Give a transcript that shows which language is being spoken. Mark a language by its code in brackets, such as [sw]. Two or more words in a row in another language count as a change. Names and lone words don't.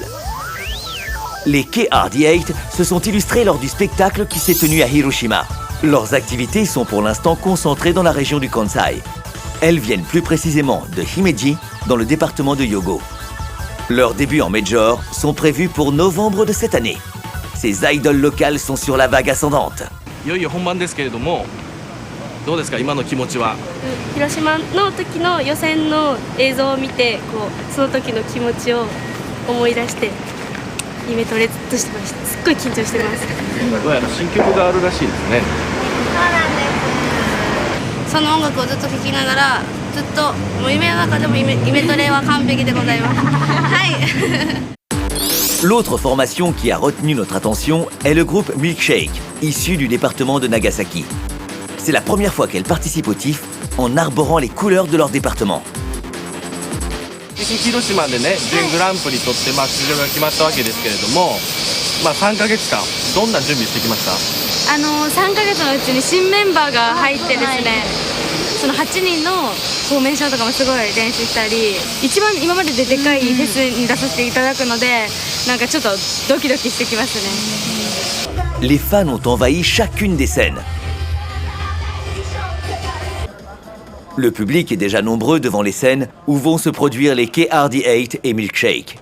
[fr] Les KRD8 se sont illustrés lors du spectacle qui s'est tenu à Hiroshima. Leurs activités sont pour l'instant concentrées dans la région du Kansai. Elles viennent plus précisément de Himeji, dans le département de Hyogo. Leurs débuts en major sont prévus pour novembre de cette année. Ces idoles locales sont sur la vague ascendante. [ja] いよいよ本番ですけれども、どうですか今の気持ちは。広島の時の予選の映像を見て、その時の気持ちを思い出してイメトレずっとしてました。すっごい緊張してます。どうやら新曲があるらしいですね。そうなんです。その音楽をずっと聴きながら、ずっともう夢の中でもイメトレは完璧でございます。はい。 [fr] L'autre formation qui a retenu notre attention est le groupe Milkshake, issu du département de Nagasaki. C'est la première fois qu'elles participent au TIFF en arborant les couleurs de leur département. [ja] 広島でね、準グランプリ取って出場が決まったわけですけれども、3ヶ月間どんな準備してきました？ 3ヶ月のうちに新メンバーが入ってですね、その8人のフォーメーションとかもすごい練習したり、一番今までででかいフェスに出させていただくので、なんかちょっとドキドキしてきますね。 [fr] Les fans ont envahi chacune des scènes. Le public est déjà nombreux devant les scènes où vont se produire les KRD8 et Milkshake.